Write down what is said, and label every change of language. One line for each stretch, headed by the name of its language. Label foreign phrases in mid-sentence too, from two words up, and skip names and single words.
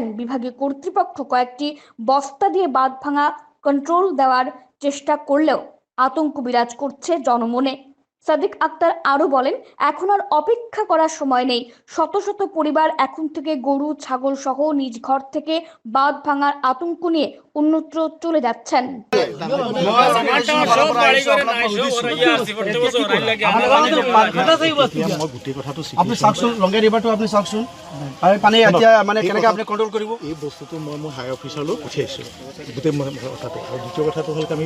Bangla: বিভাগীয় কর্তৃপক্ষ কয়েকটি বস্তা দিয়ে বাঁধভাঙা কন্ট্রোল দেওয়ার চেষ্টা করলেও আতঙ্ক বিরাজ করছে জনমনে। সাদিক আক্তার আরো বলেন, এখন আর অপেক্ষা করার সময় নেই। শত শত পরিবার এখন থেকে গরু, ছাগল সহ নিজ ঘর থেকে বাঁধ ভাঙার আতঙ্ক নিয়ে অন্যত্র চলে যাচ্ছেন।
Assamese: আপুনি চাওকচোন, লংগে ৰিভাৰটো আপুনি চাওকচোন, আৰু পানী এতিয়া মানে কেনেকৈ আপুনি কণ্ট্ৰল কৰিব। এই বস্তুটো মই মোৰ
English: high officerলৈ
Assamese: পঠিয়াইছোঁ গোটেই কথাটো। আৰু দ্বিতীয় কথাটো হ'ল আমি